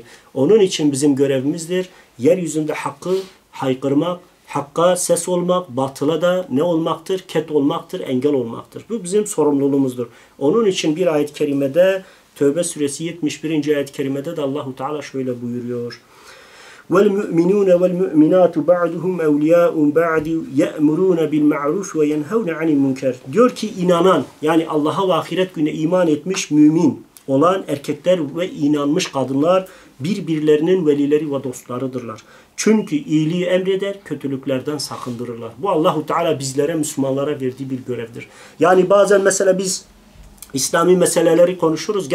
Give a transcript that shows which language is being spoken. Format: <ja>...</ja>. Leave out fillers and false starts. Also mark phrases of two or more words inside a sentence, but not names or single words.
<tr>Onun için bizim görevimizdir. Yeryüzünde hakkı haykırmak, hakka ses olmak, batıla da ne olmaktır? Ket olmaktır, engel olmaktır. Bu bizim sorumluluğumuzdur. Onun için bir ayet-i kerimede Tövbe suresi 71. ayet-i kerimede de Allahu Teala şöyle buyuruyor.</tr> <ar>وَالْمُؤْمِنُونَ وَالْمُؤْمِنَاتُ بَعْدُهُمْ اَوْلِيَاءٌ بَعْدِ يَأْمُرُونَ بِالْمَعْرُوفِ وَيَنْهَوْنَ عَنِ الْمُنْكَرِ</ar> <tr>Diyor ki inanan, yani Allah'a ve ahiret gününe iman etmiş mümin olan erkekler ve inanmış kadınlar birbirlerinin velileri ve dostlarıdırlar. Çünkü iyiliği emreder, kötülüklerden sakındırırlar. Bu Allahu Teala bizlere, Müslümanlara verdiği bir görevdir. Yani bazen mesela biz İslami meseleleri konuşuruz.</tr>